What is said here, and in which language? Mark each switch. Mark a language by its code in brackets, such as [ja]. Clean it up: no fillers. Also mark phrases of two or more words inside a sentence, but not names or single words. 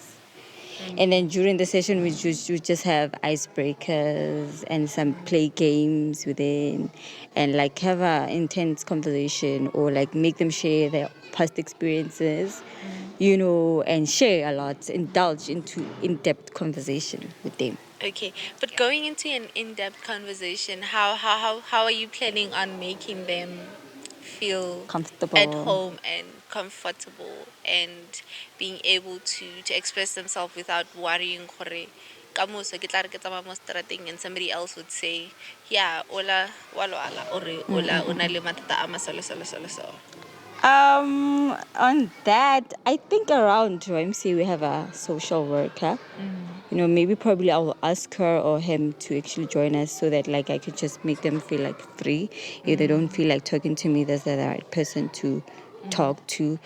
[en] And then during the session, we just have icebreakers and some play games within, and like have an intense conversation or like make them share their past experiences, and share a lot, indulge into in-depth conversation with them. Okay, but going into an in-depth conversation, how are you planning on making them feel Comfortable. at home and comfortable and being able to express themselves without worrying [tn] gore kamoso ke tla re ke tsamaya mo strateng [en] and somebody else would say yeah [tn] ola walwala [en] or [tn] ola o na le mathata a masolo. [en] On that, I think around YMCA we have a social worker. Maybe probably I will ask her or him to actually join us so that like I could just make them feel like free. If they don't feel like talking to me, that's the right person to talk to.